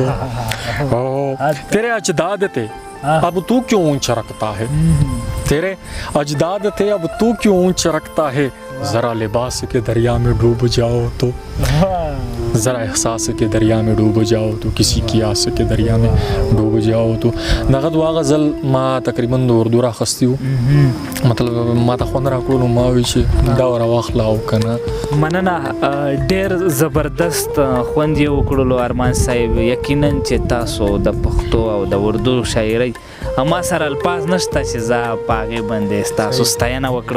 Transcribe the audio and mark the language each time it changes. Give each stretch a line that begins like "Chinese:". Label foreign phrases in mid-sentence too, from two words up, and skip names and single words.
Urdu: تیرے اجداد تھے اب تو کیوں اونچا رکھتا ہے، تیرے اجداد تھے اب تو کیوں اونچا رکھتا ہے، ذرا لباس کے دریا میں ڈوب جاؤ تو، ذرا احساس کے دریا میں ڈوب جاؤ تو، کسی کی آس کے دریا میں ڈوب جاؤ تو.
Pashto: دغه دوا غزل ما تقریبا د اردو راخستی و، مطلب ما ته خوند راکړو، نو ما وی چې دا راواخلا او کنه. مننه، ډیر زبردست خوند یې وکړلو ارمان صاحب. یقینا چې تاسو د پښتو او د اردو شاعرۍ ما سره الفاظ نشته چې زه په هغې باندې ستاسو ستاینه وکړم.